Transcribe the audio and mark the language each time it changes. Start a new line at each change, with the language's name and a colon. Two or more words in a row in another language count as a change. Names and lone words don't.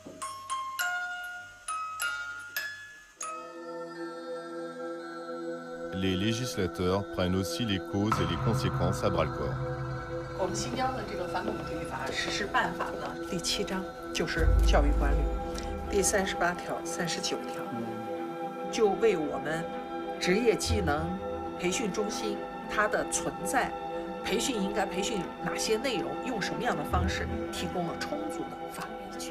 French: Les législateurs prennent aussi les causes et les conséquences à bras-le-corps.
Chinese: 我们新疆的这个反恐主义法实施办法呢，第7章就是教育管理，第38条、39条，就为我们职业技能培训中心它的存在，培训应该培训哪些内容，用什么样的方式，提供了充足的法律依据。